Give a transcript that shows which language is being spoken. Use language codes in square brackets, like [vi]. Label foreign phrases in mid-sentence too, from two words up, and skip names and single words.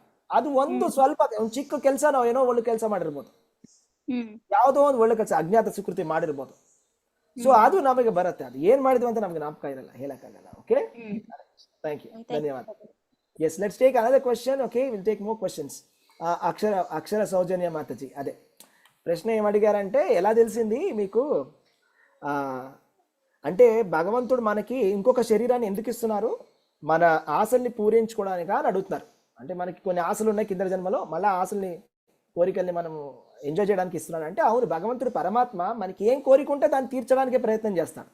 [kn] ಅದು ಒಂದು ಸ್ವಲ್ಪ ಒಂದು ಚಿಕ್ಕ ಕೆಲಸ, ನಾವು ಏನೋ ಒಳ್ಳೆ ಕೆಲಸ ಮಾಡಿರ್ಬೋದು, ಯಾವುದೋ ಒಂದು ಒಳ್ಳೆ ಕೆಲಸ ಅಜ್ಞಾತ ಸುಕೃತಿ ಮಾಡಿರ್ಬೋದು. ಸೊ ಅದು ನಮಗೆ ಬರುತ್ತೆ. ಅದು ಏನ್ ಮಾಡಿದ್ವಿ ಅಂತ ನಮ್ಗೆ ಜ್ಞಾಪಕ ಇರಲ್ಲ, ಹೇಳಕ್ಕಾಗಲ್ಲ. [en] okay, thank you, ಧನ್ಯವಾದ. yes, let's take another question. okay, will take more questions. [te] అక్షర సౌజన్య మాతజీ అదే ప్రశ్న ఏమడిగారంటే, ఎలా తెలిసింది మీకు అంటే భగవంతుడు మనకి ఇంకొక శరీరాన్ని ఎందుకు ఇస్తున్నారు, మన ఆశల్ని పూరించుకోవడానికి అని అడుగుతున్నారు. అంటే మనకి కొన్ని ఆశలు ఉన్నాయి కింద జన్మలో, మళ్ళీ ఆశల్ని కోరికల్ని మనం ఎంజాయ్ చేయడానికి ఇస్తున్నాడు అంటే, అవును, భగవంతుడు పరమాత్మ మనకి ఏం కోరిక ఉంటే దాన్ని తీర్చడానికి ప్రయత్నం చేస్తాడు.